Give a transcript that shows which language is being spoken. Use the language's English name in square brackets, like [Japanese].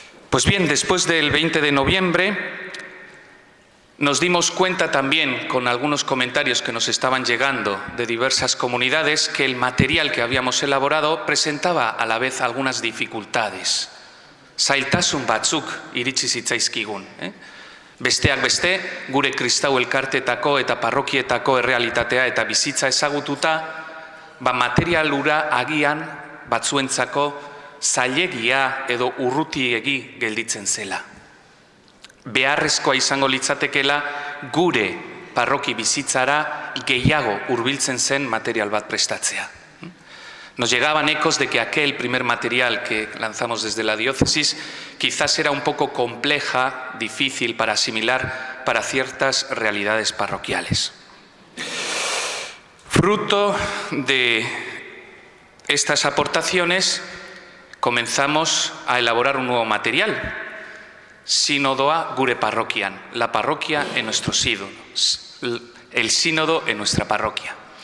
[Spanish] Pues bien, después del 20 de noviembre nos dimos cuenta también, con algunos comentarios que nos estaban llegando de diversas comunidades, que el material que habíamos elaborado presentaba a la vez algunas dificultades. [Basque] Zailtasun batzuk iritsi zitzaizkigun. Besteak beste, gure kristau elkartetako eta parrokietako errealitatea eta bizitza ezagututa, material hura agian batzuentzako zailegia edo urrutiegi gelditzen zela. Beharrezkoa izango litzatekeela gure parroki bizitzara gehiago hurbiltzen zen material bat prestatzea. [Spanish] Nos llegaban ecos de que aquel primer material que lanzamos desde la diócesis quizás era un poco compleja, difícil para asimilar para ciertas realidades parroquiales. Fruto de estas aportaciones comenzamos a elaborar un nuevo material, [Basque] Sínodoa gure parroquian, [Spanish] la parroquia en nuestro sínodo, el sínodo en nuestra parroquia.